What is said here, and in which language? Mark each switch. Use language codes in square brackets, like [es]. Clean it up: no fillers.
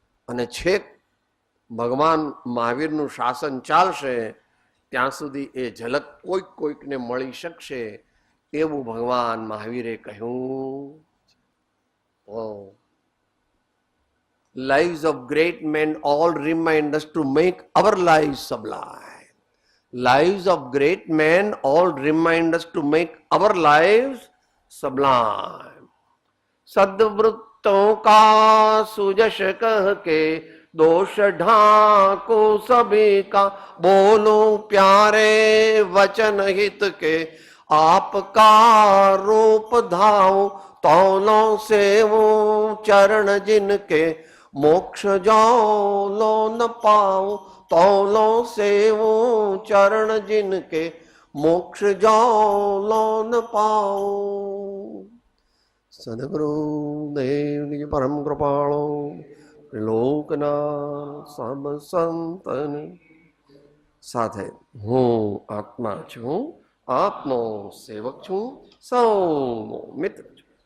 [gu] અને છેક ભગવાન મહાવીરનું શાસન ચાલશે ત્યાં સુધી એ ઝલક કોઈકને મળી શકશે એવું ભગવાન મહાવીરે કહ્યું. [en] Lives of great men all remind us to make our lives sublime. Lives of great men all remind us to make our lives sublime. [hi] सद्वृत्तों का सुजश कह के दोष ढाको सभी का, बोलो प्यारे वचन हित के आपका रूप धाओ, तौलो सेवो चरण जिनके मोक्ष जाओ लो न पाओ, तौलो सेवो चरण जिनके मोक्ष जाओ लो न पाओ. सदगुरु देव परम कृपाळो [gu] લોકના સબ સંતન સાથે હું આત્મા છું, આપનો સેવક છું, સૌનો મિત્ર છું.